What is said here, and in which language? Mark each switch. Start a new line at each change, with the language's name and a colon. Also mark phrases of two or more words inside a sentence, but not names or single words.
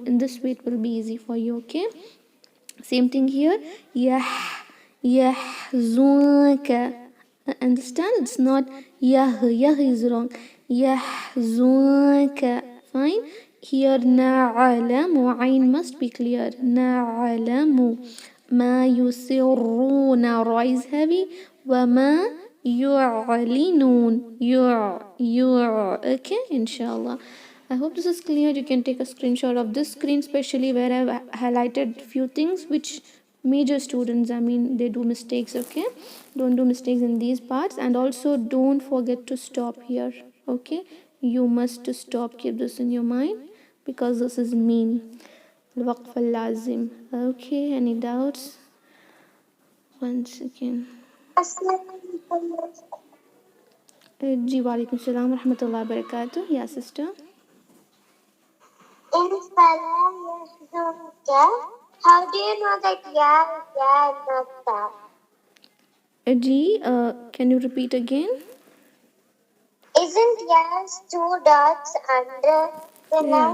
English: In this way, it will be easy for you. Okay. Same thing here. Yahzunka. Understand? It's not yah. Yah is wrong. Yahzunka. Fine. Here na'alamu. Ain must be clear.
Arabic: نعلم ما يسرون.
English: Ra is heavy.
Arabic: وما يعلنون.
English: Okay, inshallah. I hope this is clear. You can take a screenshot of this screen, especially where I've highlighted few things which major students, they do mistakes. Okay, don't do mistakes in these parts, and also don't forget to stop here. Okay, you must stop. Keep this in your mind because this is mean.
Arabic: وقف اللازم.
English: Okay, any doubts? Once again.
Arabic: Ji وعليكم السلام ورحمة الله وبركاته.
English: Yeah, sister. In
Arabic: فلا يحزنك,
English: how do you know that ya not ta? Ji, can you repeat again? Isn't ya's two dots under the line?